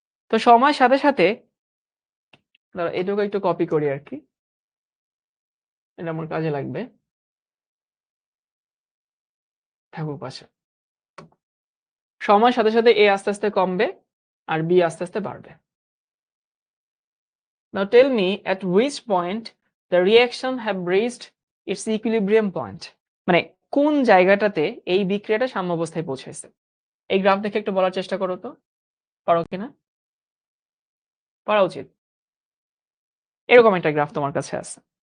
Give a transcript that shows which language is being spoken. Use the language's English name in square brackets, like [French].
[Bangla] তো সময়ের সাথে সাথে ধরো এটুকু একটু কপি করি আর কি, এটা আমার কাজে লাগবে, থাকুক পাশে। সময়ের সাথে সাথে এ আস্তে আস্তে কমবে আর বি আস্তে আস্তে বাড়বে। [English] Now tell me at which point the reaction have reached its equilibrium point. [Bangla] মানে কোন জায়গাটাতে এই বিক্রিয়াটা সাম্যাবস্থায় পৌঁছেছে? এই গ্রাফ দেখে একটু বলার চেষ্টা করো তো, পারো কিনা? পারা উচিত। এরকম একটা গ্রাফ তোমার কাছে আছে।